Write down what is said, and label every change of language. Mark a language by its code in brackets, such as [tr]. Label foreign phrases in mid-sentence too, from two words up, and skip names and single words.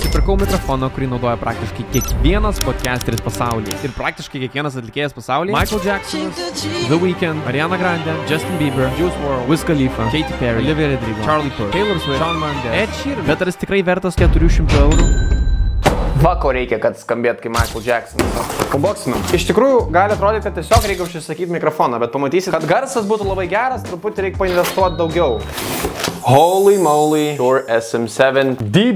[lt] Nusipirkau mikrofoną, kurį naudoja praktiškai kiekvienas podcasteris pasaulyje. Ir praktiškai kiekvienas atlikėjas pasaulyje. Michael Jackson, The Weeknd, Ariana Grande, Justin Bieber, Juice WRLD, Wiz Khalifa, Katy Perry, Olivia Rodrigo, Charlie Puth, Taylor Swift, Shawn Mendes, Ed Sheeran. Bet ar jis tikrai vertas 400 eurų? Va, ko reikia, kad skambėt kaip Michael Jacksonas. Unboxinam. Iš tikrųjų, gali atrodyti, kad tiesiog reikia užsisakyti mikrofoną, bet pamatysit, kad garsas būtų labai geras, truputį reikia painvestuoti daugiau. [en] Holy moly, Shure SM7 DB.